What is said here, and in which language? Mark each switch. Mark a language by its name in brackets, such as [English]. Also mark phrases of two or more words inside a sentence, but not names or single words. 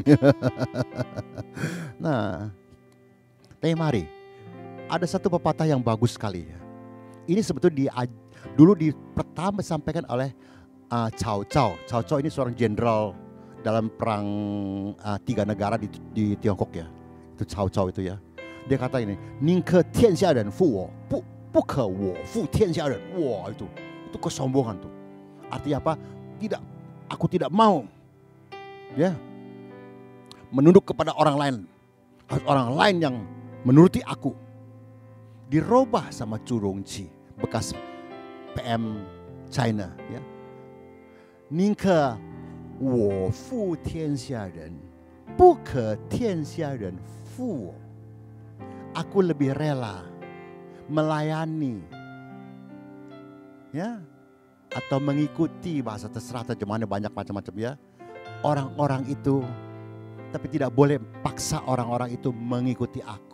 [Indonesian] Nah, mari, ada satu pepatah yang bagus sekali ya. Ini sebetulnya dulu pertama disampaikan oleh Cao Cao. Cao Cao ini seorang jenderal dalam perang 3 negara di Tiongkok ya. Itu Cao Cao itu ya. Dia kata ini, [Chinese] 宁可天下人负我，不可我负天下人. [Indonesian] Wah, itu kesombongan tuh. Artinya apa? Aku tidak mau ya menunduk kepada orang lain. Harus orang lain yang menuruti aku. Dirubah sama Zhu Rongqi, bekas PM China ya. [Chinese] 宁可我负天下人，不可天下人负我. [Indonesian] Aku lebih rela melayani ya, atau mengikuti, bahasa terserah terjemahannya banyak macam-macam ya, orang-orang itu, tapi tidak boleh paksa orang-orang itu mengikuti aku.